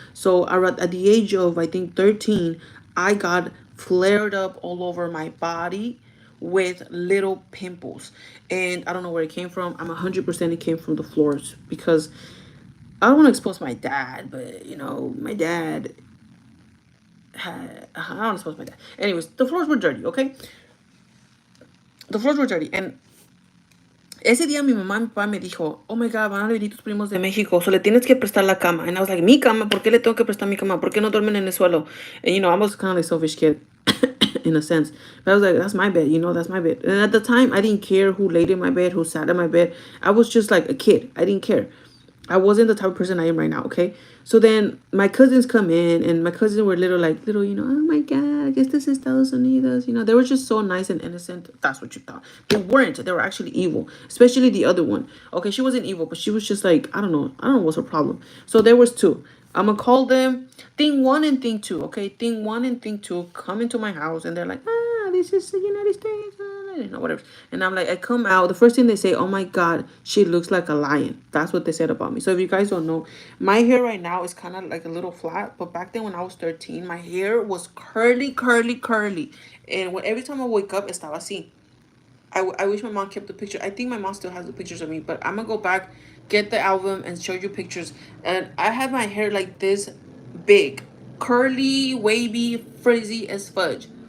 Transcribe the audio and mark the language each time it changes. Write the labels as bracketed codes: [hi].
[en] So at the age of, I think, 13, I got flared up all over my body with little pimples, and I don't know where it came from. I'm 100% it came from the floors, because I don't want to expose my dad, but my dad had. I don't want to expose my dad. Anyways, the floors were dirty, okay? The floors were dirty. [es] And ese día mi mamá y mi papá me dijo, [en] oh my God, [es] van a venir tus primos de México, so le tienes que prestar la cama. [en] And I was like, [es] mi cama, ¿por qué le tengo que prestar mi cama? ¿Por qué no duermen en el suelo? [en] And I was kind of like a selfish kid in a sense. But I was like, that's my bed, that's my bed. And at the time, I didn't care who laid in my bed, who sat in my bed. I was just like a kid. I didn't care. I wasn't the type of person I am right now, okay? So then my cousins come in, and my cousins were little, oh my God, [es] este es Estados Unidos. [en] They were just so nice and innocent. That's what you thought. They weren't. They were actually evil, especially the other one. Okay, she wasn't evil, but she was just like, I don't know. I don't know what's her problem. So there was two. I'm going to call them thing one and thing two, okay? Thing one and thing two come into my house, and they're like, this is the United States, whatever. And I'm like, I come out. The first thing they say, oh my God, she looks like a lion. That's what they said about me. So if you guys don't know, my hair right now is kind of like a little flat. But back then when I was 13, my hair was curly, curly, curly. And every time I wake up, [es] estaba así. [en] I wish my mom kept the picture. I think my mom still has the pictures of me. But I'm going to go back, get the album, and show you pictures. And I had my hair like this big. Curly, wavy, frizzy as fudge.